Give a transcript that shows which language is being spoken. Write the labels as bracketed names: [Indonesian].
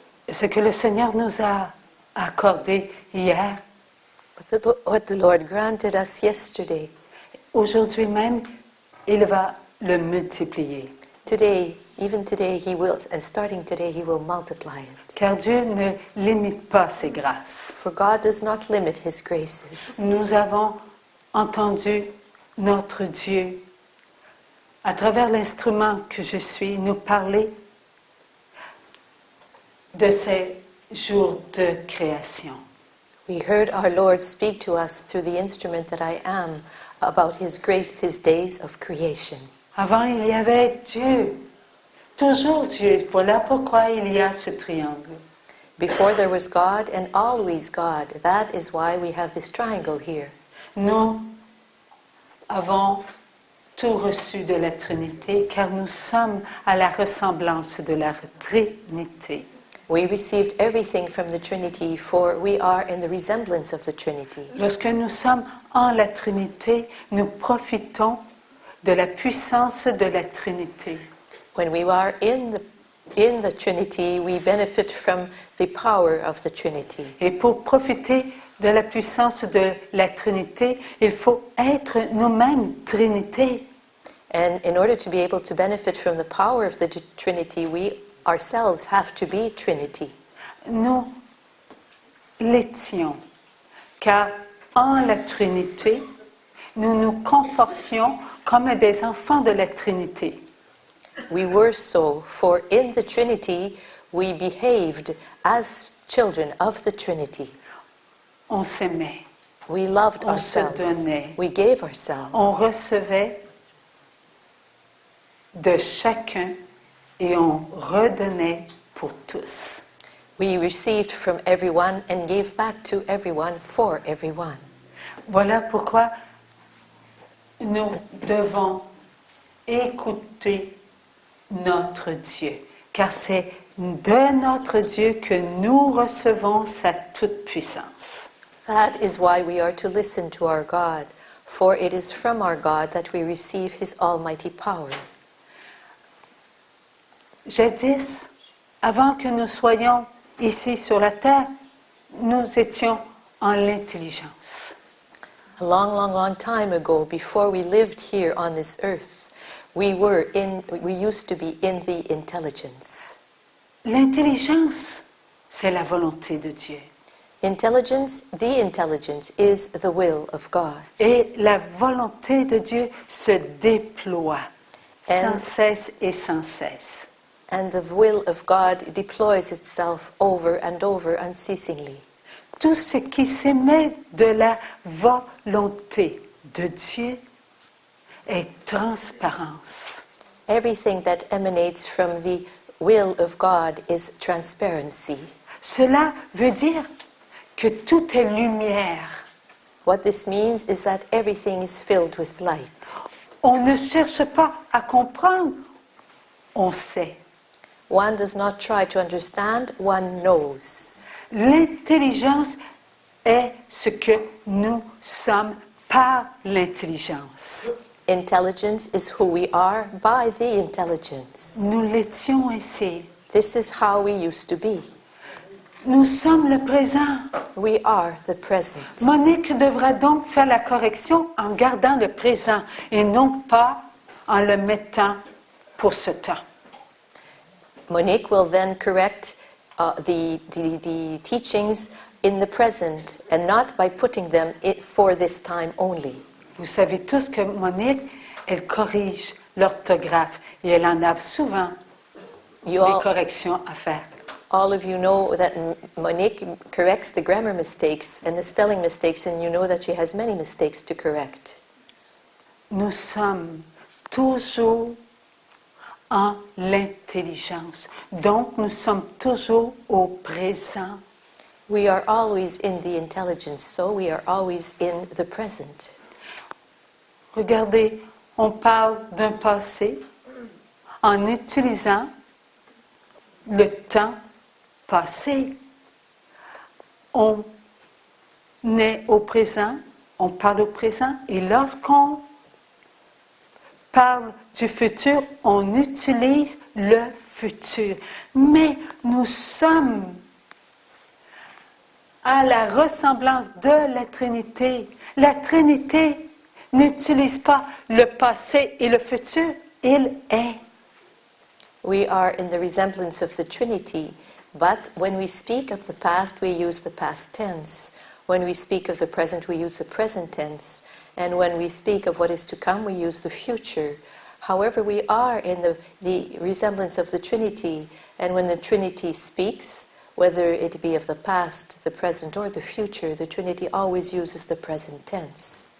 [French] Ce que le Seigneur nous a accordé hier, [English] What the Lord granted us yesterday, [French] aujourd'hui même, il va le multiplier. [English] today, even today, He will, and starting today, He will multiply it. [French] Car Dieu ne limite pas ses grâces. [English] For God does not limit His graces. [French] Nous avons entendu notre Dieu, à travers l'instrument que je suis, nous parler de ces jours de création. [English] We heard our Lord speak to us through the instrument that I am about His grace, His days of creation. [French] Avant, il y avait Dieu, toujours Dieu. Voilà pourquoi il y a ce triangle. [English] Before there was God and always God. That is why we have this triangle here. [French] Nous avons tout reçu de la Trinité, car nous sommes à la ressemblance de la Trinité. [English] We received everything from the Trinity, for we are in the resemblance of the Trinity. [French] Lorsque nous sommes en la Trinité, nous profitons de la puissance de la Trinité. [English] When we are in the Trinity, we benefit from the power of the Trinity. [French] Et pour profiter de la puissance de la Trinité, il faut être nous-mêmes Trinité. [English] And in order to be able to benefit from the power of the Trinity, we ourselves have to be Trinity. [French] Nous l'étions, car en la Trinité, nous nous comportions comme des enfants de la Trinité. [English] We were so, for in the Trinity we behaved as children of the Trinity. [French] On s'aimait, [English] We loved [French] on se [English] ourselves. [French] donnait, [English] We gave ourselves. [French] on recevait de chacun et on redonnait pour tous. [English] We received from everyone and gave back to everyone for everyone. [French] Voilà pourquoi nous devons écouter notre Dieu, car c'est de notre Dieu que nous recevons sa toute-puissance. [English] That is why we are to listen to our God, for it is from our God that we receive His almighty power. [French] Jadis, avant que nous soyons ici sur la terre, nous étions en l'intelligence. [English] A long, long, long time ago, before we lived here on this earth, we used to be in the intelligence. [French] L'intelligence, c'est la volonté de Dieu. [English] The intelligence is the will of God. [French] Et la volonté de Dieu se déploie sans cesse et sans cesse. [English] And the will of God deploys itself over and over unceasingly. [French] Tout ce qui s'émet de la volonté de Dieu est transparence. [English] Everything that emanates from the will of God is transparency. [French] Cela veut dire que tout est lumière. [English] What this means is that everything is filled with light. [French] On ne cherche pas à comprendre, on sait. [English] One does not try to understand, one knows. [French] L'intelligence est ce que nous sommes par l'intelligence. [English] Intelligence is who we are by the intelligence. [French] Nous l'étions ainsi. [English] This is how we used to be. [French] Nous sommes le présent. [English] We are the present. [French] Monique devra donc faire la correction en gardant le présent et non pas en le mettant pour ce temps. [English] Monique will then correct the teachings in the present and not by putting them for this time only. [French] Vous savez tous que Monique, elle corrige l'orthographe et elle en a souvent des corrections à faire. [English] All of you know that Monique corrects the grammar mistakes and the spelling mistakes, and you know that she has many mistakes to correct. [French] Nous sommes toujours en l'intelligence. Donc, nous sommes toujours au présent. [English] We are always in the intelligence, so we are always in the present. [French] Regardez, on parle d'un passé en utilisant le temps passé. On est au présent, on parle au présent, et lorsqu'on parle du futur, on utilise le futur. Mais nous sommes à la ressemblance de la Trinité. La Trinité n'utilise pas le passé et le futur, il est. [English] We are in the resemblance of the Trinity, but when we speak of the past, we use the past tense. When we speak of the present, we use the present tense. And when we speak of what is to come, we use the future. However, we are in the resemblance of the Trinity, and when the Trinity speaks, whether it be of the past, the present, or the future, the Trinity always uses the present tense.